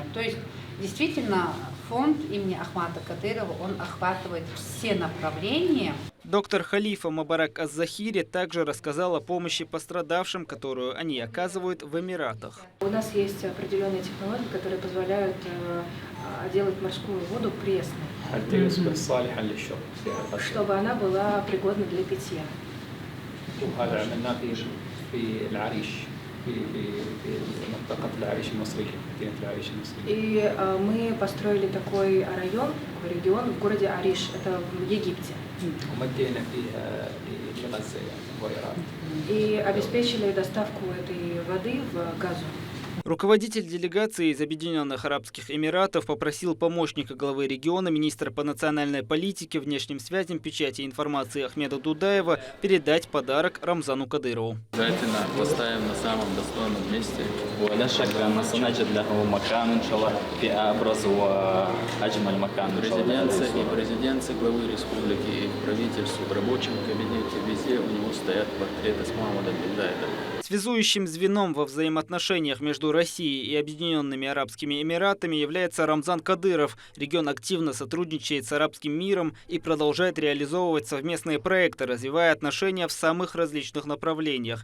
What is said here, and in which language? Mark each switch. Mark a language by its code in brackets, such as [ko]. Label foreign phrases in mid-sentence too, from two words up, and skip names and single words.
[ru] То есть действительно фонд имени Ахмата Кадырова, он охватывает все направления. Доктор Халифа Мабарак Аз-Захири также рассказал о помощи пострадавшим, которую они оказывают в Эмиратах. У нас есть определенные технологии, которые позволяют делать морскую воду пресной. [ar] حتى يصبح صالحا للشرب. [ru] Чтобы она была пригодна для питья. [ar] وهذا عملناه في العريش في منطقة العريش المصرية، مدينة العريش المصرية. [ru] И мы построили такой район, такой регион в городе Ариш, это в Египте. [ar] ومدينا فيها لغزة وإيران. [ru] И обеспечили доставку этой воды в Газу. Руководитель делегации из Объединенных Арабских Эмиратов попросил помощника главы региона, министра по национальной политике, внешним связям, печати и информации Ахмеда Дудаева передать подарок Рамзану Кадырову. Обязательно поставим на самом достойном месте. [ar] ولا شك أن سنجد له مكان إن شاء الله في أبرز وأجمل مكان إن شاء الله. [ru] Президенция главы республики и правительству в рабочем кабинете везде у него стоят портреты с Мухаммадом бин Заидом. Связующим звеном во взаимоотношениях между Россией и Объединенными Арабскими Эмиратами является Рамзан Кадыров. Регион активно сотрудничает с арабским миром и продолжает реализовывать совместные проекты, развивая отношения в самых различных направлениях.